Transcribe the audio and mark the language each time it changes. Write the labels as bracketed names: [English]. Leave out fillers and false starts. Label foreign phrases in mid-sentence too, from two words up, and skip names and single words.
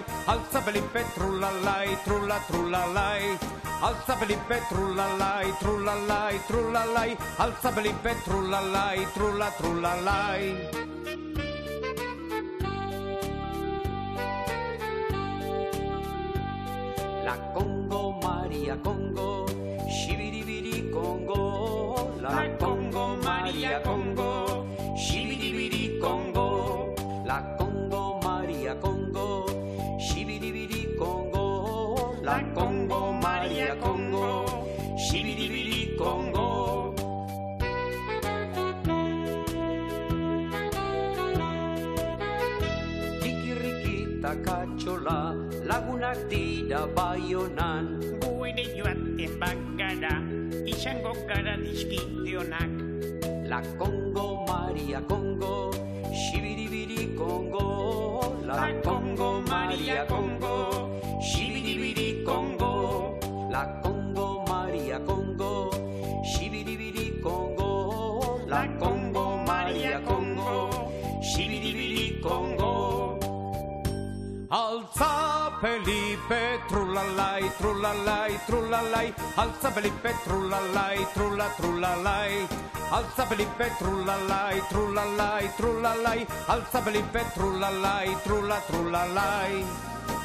[Spanish] Alza Felipe, trulalai, trulalai. Alza Felipe, trulalai, trulalai, trulalai. Alza Felipe, trulalai, trulalai. La Congo, María Congo, shibiribiri Congo. La Congo, María Congo, shibiribiri Congo. La Congo, María Congo, shibiribiri Congo. La Congo, María Congo, shibiribiri Congo. [Basque] Rikirikita kachola, lagunak dira Baionan. Gu ere joaten bagara, izango gara dizkidionak. [Spanish] La Congo, María Congo, shibiribiri Congo. La Congo, María Congo, shibiribiri Congo. La Congo, María Congo, shibiribiri Congo. La Congo, María Congo, shibiribiri Congo. Alza Felipe, trulalai, trulalai, trulalai. Alza Felipe, trulalai, trulalai. Alza Felipe, trulalai, trulalai, trulalai. Alza Felipe, trulalai, trulalai.